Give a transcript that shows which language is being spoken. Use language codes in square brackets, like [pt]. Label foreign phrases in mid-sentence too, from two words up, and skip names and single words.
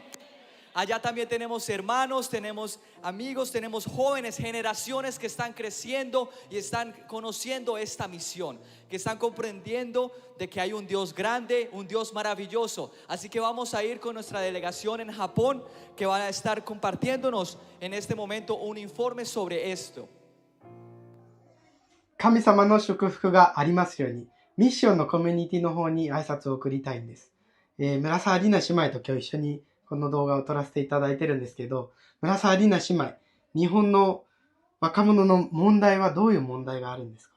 [es] Allá también tenemos hermanos, tenemos amigos, tenemos jóvenes, generaciones que están creciendo y están conociendo esta misión, que están comprendiendo de que hay un Dios grande, un Dios maravilloso. Así que vamos a ir con nuestra delegación en Japón, que van a estar compartiéndonos en este momento un informe sobre esto. [ja] 神様の祝福がありますように、ミッションのコミュニティの方に挨拶を送りたいんです。村沢里奈姉妹と今日一緒にこの動画を撮らせていただいてるんですけど、村沢里奈姉妹、日本の若者の問題はどういう問題があるんですか？